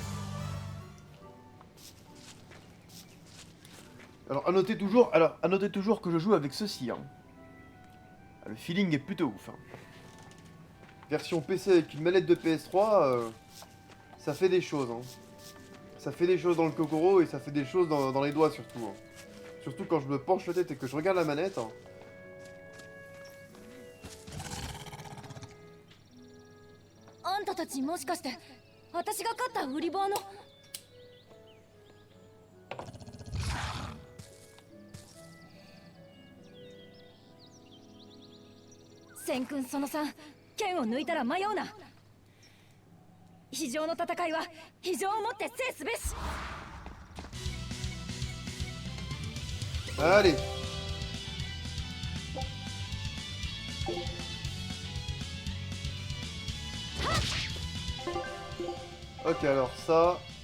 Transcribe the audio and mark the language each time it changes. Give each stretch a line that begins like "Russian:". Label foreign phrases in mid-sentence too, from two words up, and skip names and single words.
French: Alors, à noter toujours que je joue avec ceci, hein. Le feeling est plutôt ouf. Hein. Version PC avec une manette de PS3, ça fait des choses. Hein. Ça fait des choses dans le Kokoro et ça fait des choses dans les doigts surtout. Hein. Surtout quand je me penche la tête et que je regarde la manette. Hein.
Japanese: あんたたちもしかして私が買った売り場の。千君その3、剣を抜いたら迷うな。非常の戦いは非常をもって制すべし。
French: Allez. Ok, alors ça...